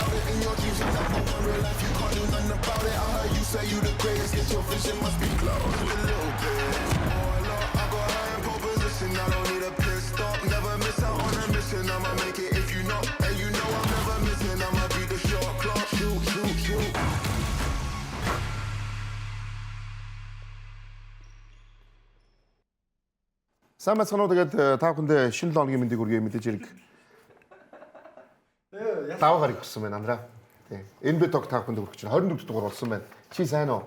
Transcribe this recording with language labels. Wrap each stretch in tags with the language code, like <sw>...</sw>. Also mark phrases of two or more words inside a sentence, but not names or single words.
<en>In your dreams, you never want real life, you can't do nothing about it. I heard you say you the greatest, get your vision must be close a little bit. Oh, Lord, I got high in pole position, I don't need a pit stop. Never miss out on a mission, I'ma make it if you know. And you know I'm never missing, I'ma be the shot clock. Shoot, shoot, shoot.</en> <mn>Сайн байцгаана уу. Тэгээд та бүхэндээ шинэ 7 өдрийн мэндийг хүргэе. Мэдээж хэрэг даваа гарыг өгсөн байна Андраа. Тий. NBA Talk та бүхэнд хүргэж байна. 24 дугаар болсон байна. Чи сайн уу?</mn>